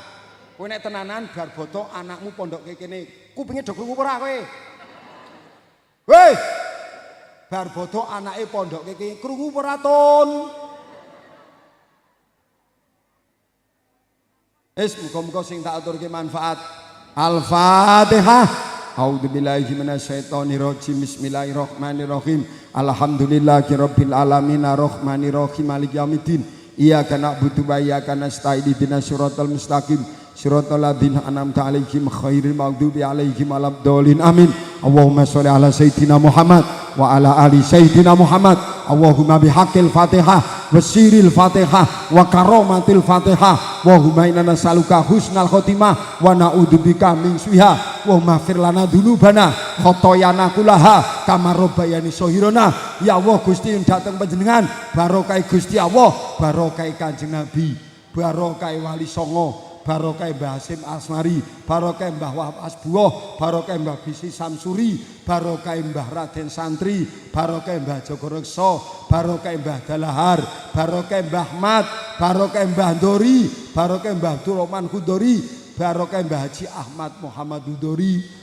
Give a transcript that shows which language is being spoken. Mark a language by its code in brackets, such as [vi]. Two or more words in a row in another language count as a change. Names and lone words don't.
[jv] Kowe nek tenanan bar boto anakmu pondoke kene, kupinge do krungu ora kowe? Hei! Bar boto anake pondoke kene krungu ora ton? Muga-muga sing tak aturke manfaat. [ar] Al-Fatihah. أعوذ بالله من الشيطان الرجيم بسم الله الرحمن الرحيم. الحمد لله رب العالمين الرحمن الرحيم مالك يوم الدين. إياك نعبد وإياك نستعين اهدنا الصراط المستقيم. صراط الذين أنعمت عليهم غير المغضوب عليهم ولا الضالين. Amin. اللهم صل على سيدنا محمد وعلى آل سيدنا محمد wa ala ali sayyidina Muhammad. اللهم بحق الفاتحة وسر الفاتحة وكرامة الفاتحة وهما إنا نسألك حسن الخاتمة ونعوذ بك من سوئها واغفر لنا ذنوبنا خطايانا كلها كما ربياني صغيرا. [jv] Ya Allah Gusti dateng panjenengan barokah Gusti Allah, barokah Kanjeng Nabi, barokah Wali Songo, barokah Mbah Hasyim Asmari, barokah Mbah Wahab Asbuah, barokah Mbah Bisi Samsuri, barokah Mbah Raden Santri, barokah Mbah Joko Rekso, barokah Mbah Dalahar, barokah Mbah Ahmad, barokah Mbah Ndori, barokah Mbah Abdurrahman Khudori, barokah Mbah Haji Ahmad Muhammad Hudori.